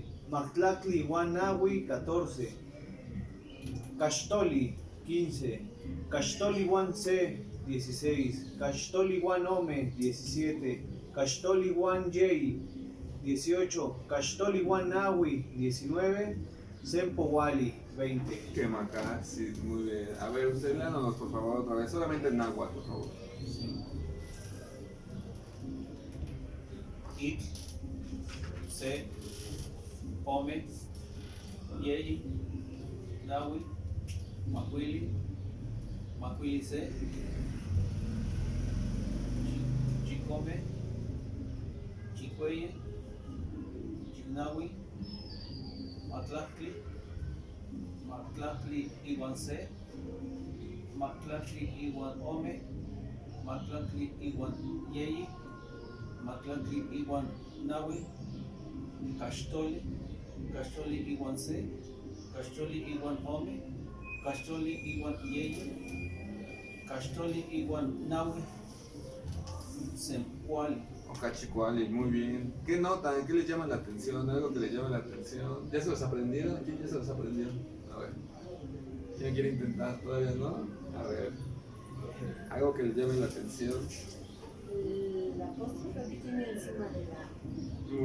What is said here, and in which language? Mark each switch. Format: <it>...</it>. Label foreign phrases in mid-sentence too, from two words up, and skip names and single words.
<nah>Mactlactli 1 Nahui 14. Caxtoli 15. Caxtoli 1 C 16. Caxtoli 1 Ome 17. Caxtoli 1 Yei 18. Caxtoli 1 Nahui 19. Sempowali 20.</nah> <es>Quema acá, sí, muy bien. A ver, usted léanos por favor otra vez. Solamente en náhuatl, por favor.</es> <nah>It, Se, Ome, Yeyi, Nahui, Macuili, Macuili Se, Chicome, Chicueye, Chicnahui, Mactlactli, Mactlactli iwan Se, Mactlactli iwan Ome, Mactlactli iwan Yeyi, Mactlactli iwan Nahui, Caxtoli, Caxtoli iwan Se, Caxtoli iwan Ome, Caxtoli iwan Yeyi, Caxtoli iwan Nahui, Sempowali. O Cachicuali,</nah> <es>muy bien. ¿Qué notan? ¿Qué les llama la atención? ¿Algo que les llame la atención? ¿Ya se los aprendieron? ¿Quién ya se los aprendió? A ver. ¿Quién quiere intentar? ¿Todavía no? A ver. Algo que les llame la atención. La apóstrofe que tiene encima de la</es>